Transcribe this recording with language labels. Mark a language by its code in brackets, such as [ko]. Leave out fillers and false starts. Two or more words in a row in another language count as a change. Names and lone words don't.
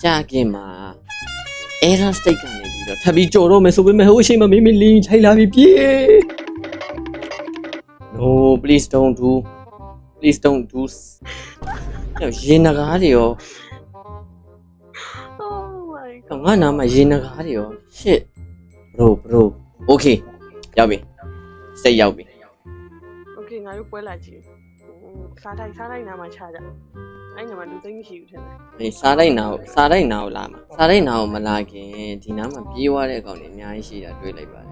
[my] ခင်မှာ [en] error state [my] ကနေပြီးတော့ထပ်ပြီးကြော်တော့မယ်ဆိုပေမဲ့ဟိုအချိန်မှာမင်းမလင်းချိုင်လာပြီးပြေး [en] No please don't do [my] ရေနဂါးတွေရော [en] Oh my god [my] ငါနာမှာရေနဂါးတွေရော [en] shit bro okay [my] ရောက်ပြီစိတ်ရောက်ပြီ Okay ငါတို့ပွဲလာကြည့်စားတိုင်းနားမှာချကြအဲ့ညမှာလူသိမ့်မရှိဘူးထင်တယ် အေးစားလိုက်နာကိုလာမှာစားလိုက်နာကိုမလာခင်ဒီနားမှာပြေးသွားတဲ့အကောင်တွေအများကြီးရှိတာတွေ့လိုက်ပါတယ်